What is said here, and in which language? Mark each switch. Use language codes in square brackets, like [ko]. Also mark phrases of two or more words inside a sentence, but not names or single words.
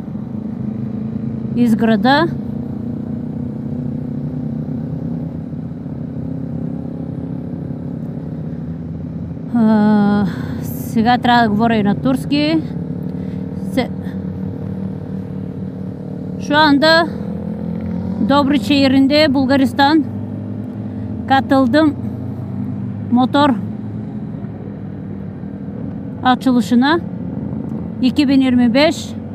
[bg] из града. Сега трябва да говоря и на турски. [tr] Şu anda Dobruç şehrinde, Bulgaristan, katıldım motor açılışına 2025.